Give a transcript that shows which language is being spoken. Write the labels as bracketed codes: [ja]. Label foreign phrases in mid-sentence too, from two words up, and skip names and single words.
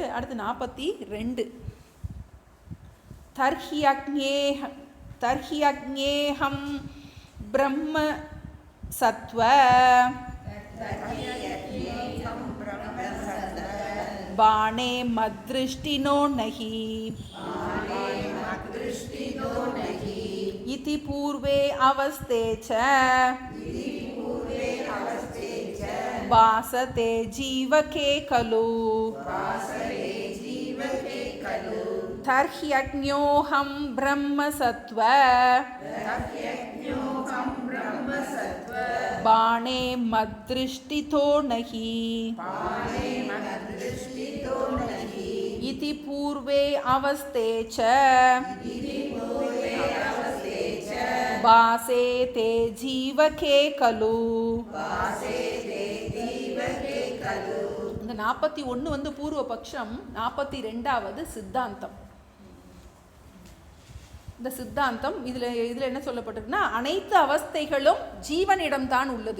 [sa] அடுத்து 42. तर्हि अज्ञोऽहं ब्रह्म सत्त्व बाणे मद्दृष्टितो नहि इति पूर्वे अवस्थे च भासते जीवके खलु तर्हि अज्ञोऽहं ब्रह्मसत्त्व बाणे मद्दृष्टितो नहि इति पूर्वे अवस्थे च भासे ते जीवके खलु. [ta] இந்த 41 வந்து பூர்வ பட்சம், 42வது சித்தாந்தம். இந்த சித்தாந்தம் இதில் என்ன சொல்லப்பட்டிருக்குன்னா, அனைத்து அவஸ்தைகளும் ஜீவனிடம்தான் உள்ளது.